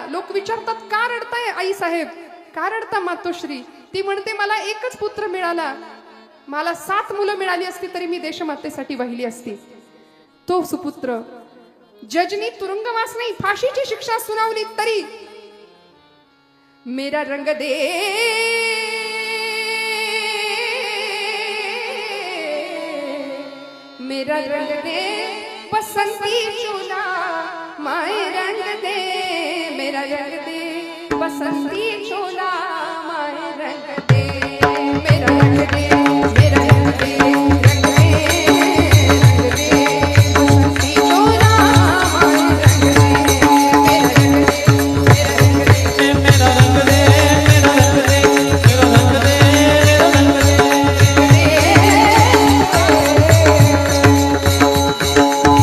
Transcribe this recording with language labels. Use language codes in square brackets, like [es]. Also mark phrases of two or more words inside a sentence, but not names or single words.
[mr] लोक विचारतात का रडताय आई साहेब, का रडता मातोश्री. ती म्हणते मला एकच पुत्र मिळाला, मला 7 मुलं मिळाली असती तरी मी देशमातेसाठी वाहिली असती. तो सुपुत्र जजनी तुरुंगवास नाही, फाशीची शिक्षा सुनावली तरी [hi] मेरा रंग दे, मेरा रंग दे बसंती चोला, माए रंग दे, मेरा रंग दे बसंती चोला, माए रंग दे, मेरा रंग दे, मेरा रंग दे, रंग दे, रंग दे बसंती चोला, माए रंग दे, मेरा रंग दे, मेरा रंग दे, मेरा रंग दे, मेरा रंग दे, मेरा रंग दे, मेरा रंग दे, मेरा रंग दे.